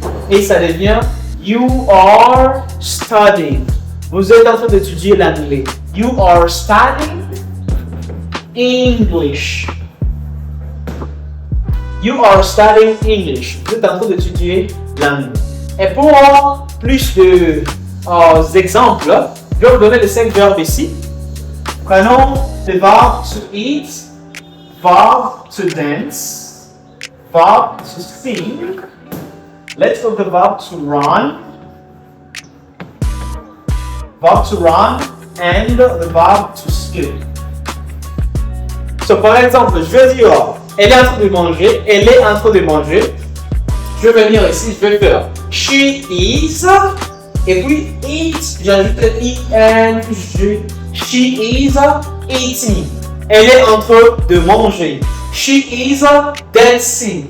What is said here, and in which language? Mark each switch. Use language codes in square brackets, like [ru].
[fr] Et ça devient [en] you are studying. [fr] Vous êtes en train d'étudier l'anglais. [en] You are studying English. You are studying English. [fr] Vous êtes en train d'étudier l'anglais. Et pour plus d'exemples, je vais vous donner les 5 verbes ici. Prenons le verbe to eat, [en] verb to dance, verb to sing. Let's go to the verb to run. Verb to run and the verb to skip. [fr] So, par exemple, je vais dire, elle est en train de manger, elle est en train de manger. Je vais venir ici, je vais faire she is, et puis eat, j'ajoute le en, [en] she is eating. [fr] Elle est en train de manger. [en] She is dancing.